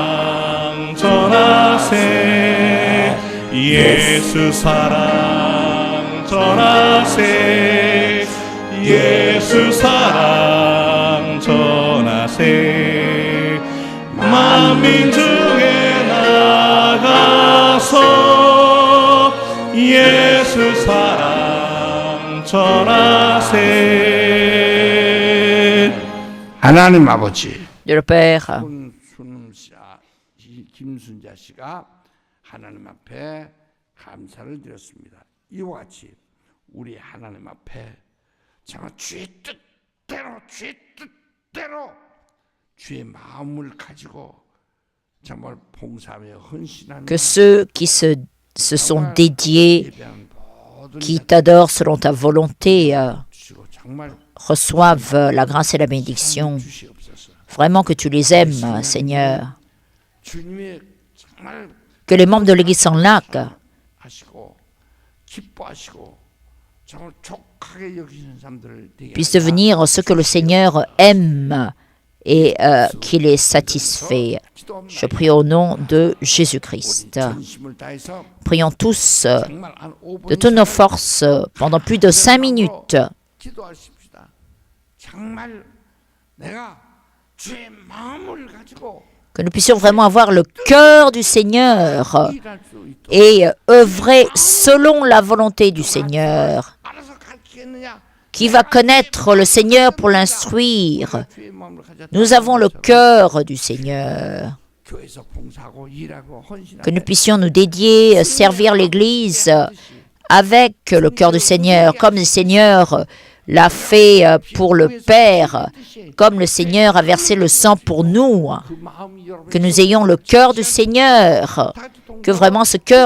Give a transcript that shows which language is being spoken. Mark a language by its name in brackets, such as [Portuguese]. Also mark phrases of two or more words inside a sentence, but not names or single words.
[Korean] 사랑 전하세 예수 사랑 절하세 예수 사랑 전하세 만민 중에 나가서 예수 사랑 전하세. 하나님 아버지, [French] de le Père. [Korean] 손순음 씨, 김순자 씨가 하나님 앞에 감사를 드렸습니다. 이와 같이 우리 하나님 앞에 정말 주의 뜻대로 주의 마음을 가지고 정말 봉사하며 헌신하는 [French] Que ceux qui se sont dédiés, [Korean] 예배하는 모든 [French] qui t'adorent selon ta volonté, [Korean] 주시고 정말 [French] reçoivent la grâce et la bénédiction. [Korean] 주시옵소서. [French] Vraiment que tu les aimes, Seigneur. [Korean] 주님의 정말 [French] Que les membres de l'Église Sans Lac [Korean] 하시고 기뻐하시고 정말 족하게 여기시는 사람들을 되게 [French] puissent devenir ce que le Seigneur aime et qui les satisfait. Je prie au nom de Jésus-Christ. [Korean] 전심을 다해서 [French] Prions tous [Korean] 정말 한 5분 [French] de toutes nos forces pendant plus de 5 minutes. [Korean] 기도하십시다. 정말 내가 주의 마음을 가지고 [French] Que nous puissions vraiment avoir le cœur du Seigneur [Korean] 일할 수 있도록 [French] et œuvrer selon la volonté du Seigneur. [Korean] 알아서 가르치겠느냐? [French] Qui va connaître le Seigneur pour l'instruire? [Korean] 주의 마음을 가졌다. [French] Nous avons le cœur du Seigneur. [Korean] 교회에서 봉사하고 일하고 헌신하고 [French] Que nous puissions nous dédier, servir l'Église avec le cœur du Seigneur, comme le Seigneur l'a fait pour le Père, comme le Seigneur a versé le sang pour nous. [Korean] 그 마음이 여러분 [French] Que nous ayons le cœur du Seigneur, que vraiment ce cœur